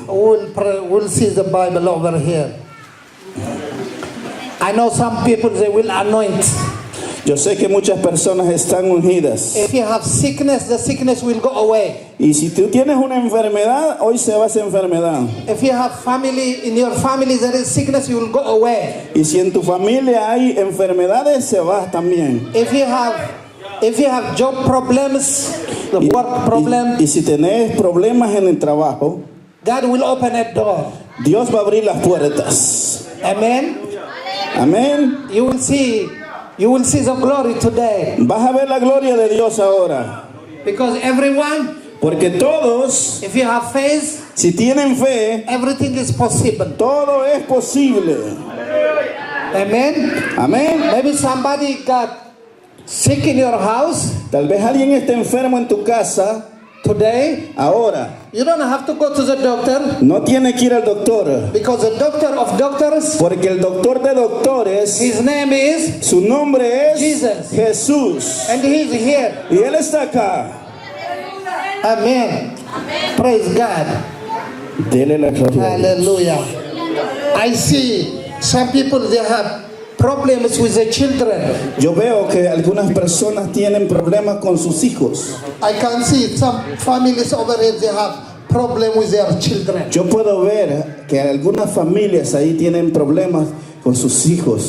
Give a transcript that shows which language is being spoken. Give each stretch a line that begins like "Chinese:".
English: We'll see the Bible over here. I know some people they will anoint.
Spanish: Yo sé que muchas personas están ungidas.
English: If you have sickness, the sickness will go away.
Spanish: Y si tú tienes una enfermedad, hoy se va esa enfermedad.
English: If you have family, in your family there is sickness, you will go away.
Spanish: Y si en tu familia hay enfermedades, se va también.
English: If you have job problems, the work problem,
Spanish: Y si tenés problemas en el trabajo,
English: God will open a door.
Spanish: Dios va a abrir las puertas.
English: Amen.
Spanish: Amén.
English: You will see the glory today.
Spanish: Vas a ver la gloria de Dios ahora.
English: Because everyone,
Spanish: Porque todos,
English: if you have faith,
Spanish: si tienen fe,
English: everything is possible.
Spanish: todo es posible.
English: Amen.
Spanish: Amén.
English: Maybe somebody got sick in your house
Spanish: Tal vez alguien esté enfermo en tu casa
English: today.
Spanish: ahora.
English: You don't have to go to the doctor
Spanish: No tiene que ir al doctor.
English: because the doctor of doctors,
Spanish: Porque el doctor de doctores,
English: his name is,
Spanish: su nombre es
English: Jesus.
Spanish: Jesús.
English: and he's here.
Spanish: Y Él está acá.
English: Amen. Praise God.
Spanish: Dele la gloria.
English: Hallelujah. I see some people, they have problems with their children.
Spanish: Yo veo que algunas personas tienen problemas con sus hijos.
English: I can see some families over here, they have problem with their children.
Spanish: Yo puedo ver que algunas familias ahí tienen problemas con sus hijos.